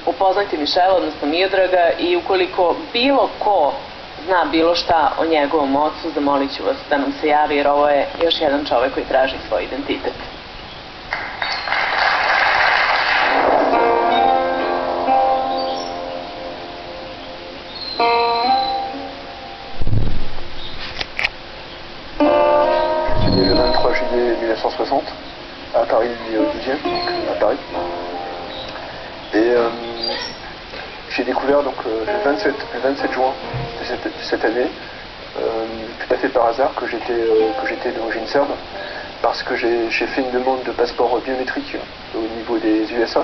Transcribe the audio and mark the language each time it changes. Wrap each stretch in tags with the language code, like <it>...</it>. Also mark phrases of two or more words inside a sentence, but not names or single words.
<sr>Upoznajte Michela, odnosno Miodraga, i ukoliko bilo ko zna bilo šta o njegovom ocu, zamolit ću vas da nam se javi, jer ovo je još jedan čovek koji traži svoj identitet.</sr> <fr>Je suis né le 23 juillet 1960 à Paris 10e, donc à Paris. Et j'ai découvert donc le 27 juin de cette année, tout à fait par hasard, que j'étais d'origine serbe, parce que j'ai fait une demande de passeport biométrique au niveau des USA.</fr>